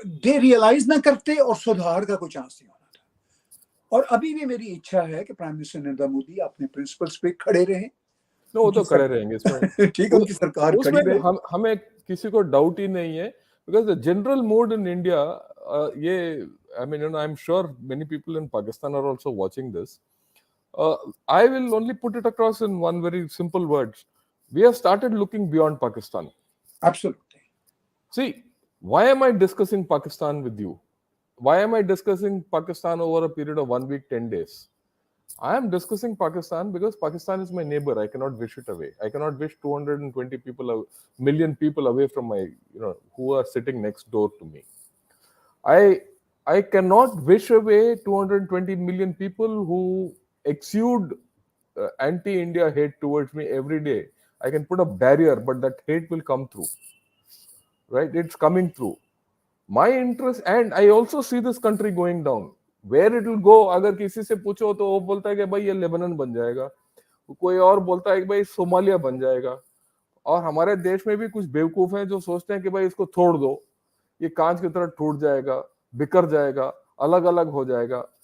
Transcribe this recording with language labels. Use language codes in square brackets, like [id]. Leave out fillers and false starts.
[ur] دے realise نہ کرتے اور سدھار کا کوئی چانس نہیں ہونا تھا. اور ابھی بھی میری اچھا ہے کہ پرائم منسٹر نریندر مودی اپنے پرنسپلس پہ کھڑے رہیں. No, وہ تو کھڑے رہیں گے اس میں. ٹھیک ہے, ان کی سرکار اس کھڑی میں رہے. ہمیں کسی کو ڈاؤٹ ہی نہیں ہے, [en] because the general mood in India, یہ I mean, I'm sure many people in Pakistan are also watching this. I will only put it across in one very simple words. We have started looking beyond Pakistan. Absolutely. See, why am I discussing Pakistan with you? Why am I discussing Pakistan over a period of 1 week, 10 days? I am discussing Pakistan because Pakistan is my neighbor. I cannot wish it away. I cannot wish 220 people, million people away from my, who are sitting next door to me. I cannot wish away 220 million people who exude anti-India hate towards me every day. I can put a barrier, but that hate will come through. Right? It's coming through. My interest, and I also see this country going down. Where it will go, [ur] اگر کسی سے پوچھو تو وہ بولتا ہے کہ بھائی یہ لیبنن بن جائے گا, کوئی اور بولتا ہے کہ بھائی صومالیہ بن جائے گا. اور ہمارے دیش میں بھی کچھ بیوقوف ہیں جو سوچتے ہیں کہ بھائی اس کو چھوڑ دو, یہ کانچ کی طرح ٹوٹ جائے گا, بکھر جائے گا, الگ الگ ہو جائے گا.